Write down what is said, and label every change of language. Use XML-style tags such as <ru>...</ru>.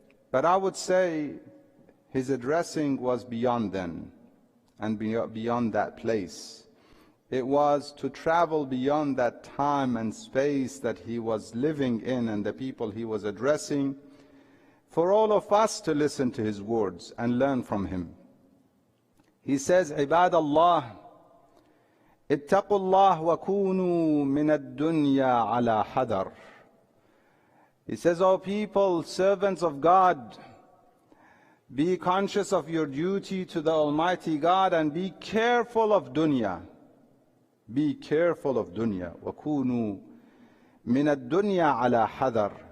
<en>But I would say his addressing was beyond then and beyond that place. It was to travel beyond that time and space that he was living in and the people he was addressing, for all of us to listen to his words and learn from him. He says,</en> <ar>عباد الله اتقوا الله وكونوا من الدنيا على حذر.</ar> <en>He says, O people, servants of God, be conscious of your duty to the Almighty God and be careful of dunya. Be careful of dunya.</en> <ar>وَكُونُوا مِنَ الدُّنْيَا عَلَى حَذَرٍ.</ar>